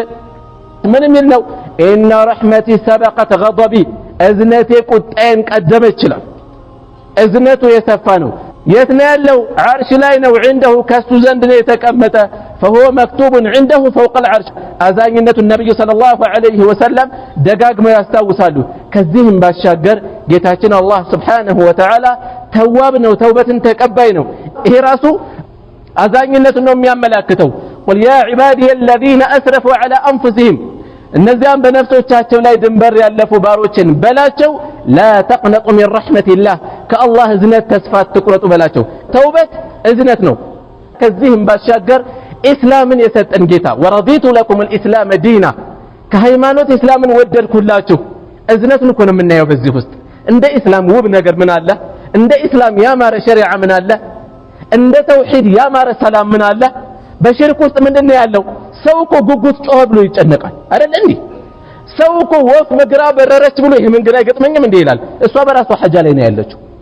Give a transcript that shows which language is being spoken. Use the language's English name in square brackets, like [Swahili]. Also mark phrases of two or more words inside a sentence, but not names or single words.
[Amharic] ምን የሚል ነው [Arabic] إن رحمتي سبقت غضبي [Amharic] እዝነቴ ቁጣዬን ቀደመች ይላል እዝነቱ የሰፋ ነው የት ነው ያለው ዓርሽ ላይ ነው عنده ከሱ ዘንድ ነው የተቀመጠ [Arabic] فهو مكتوب عنده فوق العرش [Amharic] አዛኝነቱ ነብዩ [Arabic] صلى الله عليه وسلم [Amharic] ደጋግመው ያስታውሳሉ ከዚህም ባሻገር ጌታችን አላህ [Arabic] سبحانه وتعالى [Amharic] ተዋብ ነው ተውበትን ተቀባይ ነው ይሄ ራሱ አዛኝነቱን ነው የሚያመላክተው [Arabic] قل يا عبادي الذين اسرفوا على انفسهم [Amharic] እነዚያም በነፍሶቻቸው ላይ ድንበር ያለፉ ባሮችን በላቸው [Arabic] لا تقنطوا من رحمة الله [Amharic] ከአላህ እዝነት ተስፋ አትቁረጡ በላቸው ተውበት እዝነት ነው ከዚህም ባሻገር እስላምን የሰጠን ጌታ [Arabic] ورضيت لكم الإسلام دينا [Amharic] ከሃይማኖት እስላምን ወደድኩላችሁ እዝነቱን እኮ ነው የምናየው በዚህ ውስጥ እንደ እስላም ውብ ነገር ምን አለ እንደ እስላም ያማረ ሸሪዓ ምን አለ እንደ ተውሂድ ያማረ ሰላም ምን አለ በሽርክ ውስጥ ምንድነው ያለው ሰው እኮ ጉጉት ጮህ ብሎ ይጨነቃል አይደል እንዴ ሰው እኮ ወፍ መግራ በረረች ብሎ ይሄ መንገድ አይገጥመኝም እንዴ ይላል እሷ በራሷ ሐጃ ላይ ነው ያለችው